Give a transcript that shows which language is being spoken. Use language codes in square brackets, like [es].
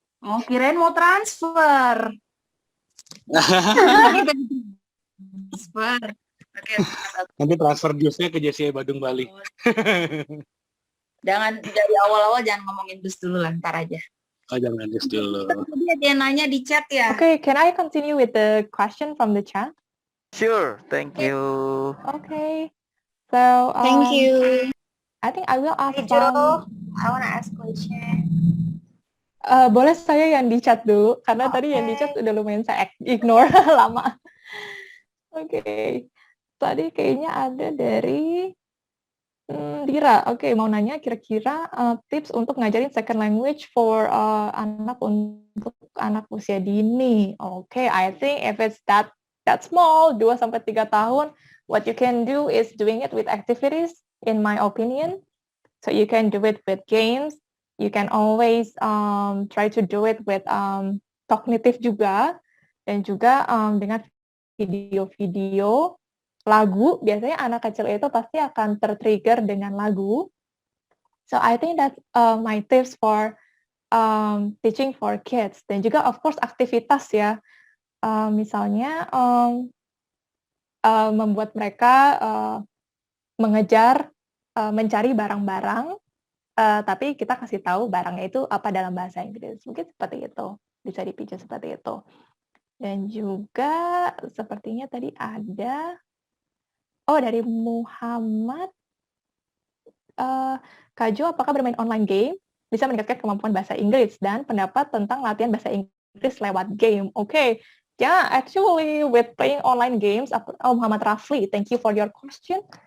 [id] Oh, kirain mau transfer. Transfer. Oke. Nanti transfer dusnya ke JCI Badung Bali. Jangan dari awal-awal jangan ngomongin dus dulu lah, ntar aja. Oh, jangan dus dulu. Tadi ada yang nanya di chat ya. [en] Okay, can I continue with the question from the chat? Sure, thank you. Okay. So, Thank you. I think I will ask Hey, Joe, I wanna ask question. [id] boleh saya yang di chat dulu, karena tadi yang di chat udah lumayan saya ignore lama. Oke. Tadi kayaknya ada dari Dira. Oke, mau nanya kira-kira tips untuk ngajarin [en] second language for [id] untuk anak usia dini. [en] Oke, I think if it's that small, 2-3 tahun, what you can do is doing it with activities, in my opinion. So you can do it with games. You can always try to do it with cognitive [id] juga, dan juga dengan video-video lagu. Biasanya anak kecil itu pasti akan tertrigger dengan lagu. [en] So I think that's my tips for teaching for kids. [id] Dan juga [en] of course [id] aktivitas ya. Misalnya membuat mereka mengejar, mencari barang-barang, tapi kita kasih tahu barangnya itu apa dalam bahasa Inggris. Mungkin seperti itu, bisa dipicu seperti itu. Dan juga sepertinya tadi ada, dari Muhammad, Kak Jo, apakah bermain online game bisa meningkatkan kemampuan bahasa Inggris, dan pendapat tentang latihan bahasa Inggris lewat game? [en] Okay. Yeah, actually with playing online games, Muhammad Rafli, thank you for your question.